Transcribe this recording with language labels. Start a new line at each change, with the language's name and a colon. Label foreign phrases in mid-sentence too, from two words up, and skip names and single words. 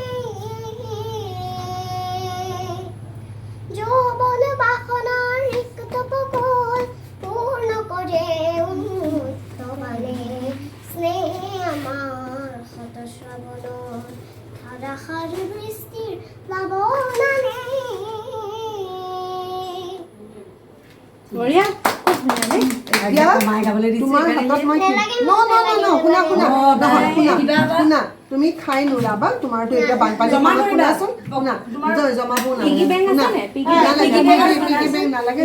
Bangla: যৌবন বাহনার রিক্ত বুকুল পূর্ণ করে উন্মুক্ত মানে স্নেহে আমার কত শ্রাবণ ধারাহার বৃষ্টির প্লাবনানে
Assamese: বঢ়িয়া তুমি খাই নোলাবা তোমাৰতো এতিয়া বানপানী শুনাচোন শুনা জমাব নালাগে